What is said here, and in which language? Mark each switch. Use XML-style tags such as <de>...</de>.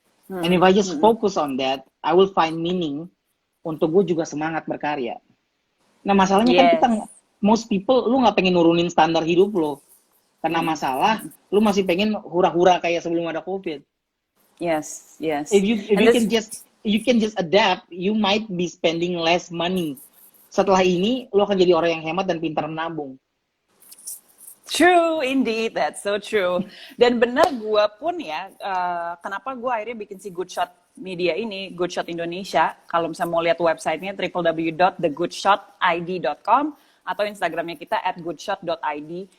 <en>And if I just focus on that, I will find meaning</en> <id>untuk gue juga semangat berkarya. Nah masalahnya kan kita,</id> <en>most people,</en> <id>lu nggak pengen nurunin standar hidup lo. Karena masalah, lu masih pengen hura-hura kayak sebelum ada COVID.</id> <en>Yes. If you can just adapt, you might be spending less money.</en> <id>Setelah ini, lu akan jadi orang yang hemat dan pintar menabung.</id> <en>True, indeed, that's so true.</en> <id>Dan benar gue pun ya, kenapa gue akhirnya bikin si Good Shot Media ini, Good Shot Indonesia. Kalau misalnya mau lihat websitenya www.thegoodshotid.com atau Instagramnya kita @goodshot.id.</id>